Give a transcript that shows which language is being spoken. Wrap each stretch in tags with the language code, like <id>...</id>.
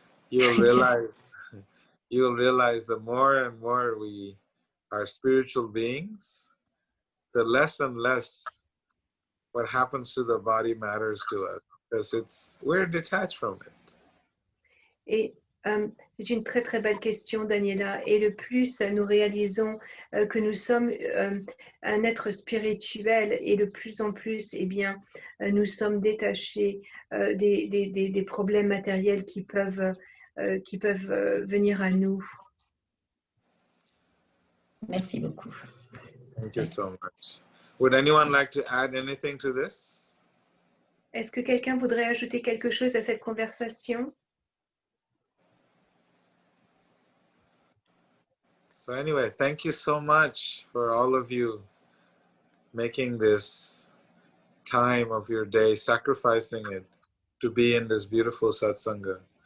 <en>You'll realize the more and more we are spiritual beings, the less and less what happens to the body matters to us, because we're detached from it.</en> <fr>Et c'est une très très belle question, Daniela. Et le plus nous réalisons que nous sommes un être spirituel et de plus en plus, bien, nous sommes détachés des problèmes matériels qui peuvent venir à nous. Merci beaucoup.</fr> <en>Thank you so much. Would anyone like to add anything to this?</en> <fr>Est-ce que quelqu'un voudrait ajouter quelque chose à cette conversation?</fr> <en>So anyway, thank you so much for all of you making this time of your day, sacrificing it to be in this beautiful satsanga.</en>